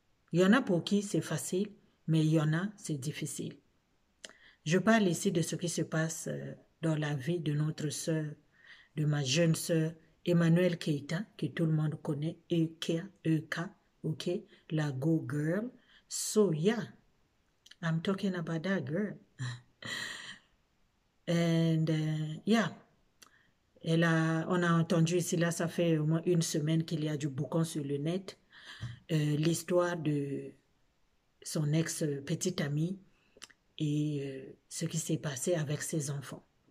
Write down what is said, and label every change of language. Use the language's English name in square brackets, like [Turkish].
[French] Il y en a pour qui c'est facile, mais il y en a, c'est difficile. Je parle ici de ce qui se passe dans la vie de notre sœur, de ma jeune sœur, Emmanuelle Keita, que tout le monde connaît, E-K, ok, la Go Girl. [English] So yeah, I'm talking about that girl. And yeah, [French] on a entendu ici, là, ça fait au moins une semaine qu'il y a du boucan sur le net, l'histoire de son ex-petite amie et ce qui s'est passé avec ses enfants.